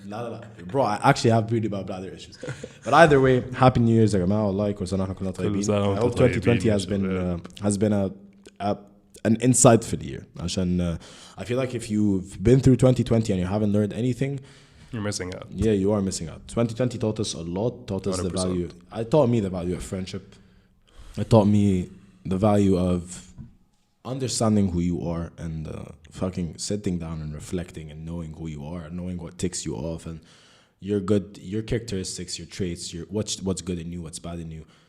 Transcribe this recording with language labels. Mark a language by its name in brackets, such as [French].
[Arabic] لا [English] bro I actually have really bad bladder issues. But either way, happy New Year's [Arabic] يا جماعة والله كل سنة احنا كلنا طيبين. [English] I hope 2020 has been an insightful year [Arabic] عشان [English] I feel like if you've been through 2020 and you haven't learned anything, you're missing out. Yeah, you are missing out. 2020 taught us a lot. Taught us 100%. The value. It taught me the value of friendship. It taught me the value of understanding who you are and fucking sitting down and reflecting and knowing who you are, knowing what ticks you off and your characteristics, your traits, what's good in you, what's bad in you.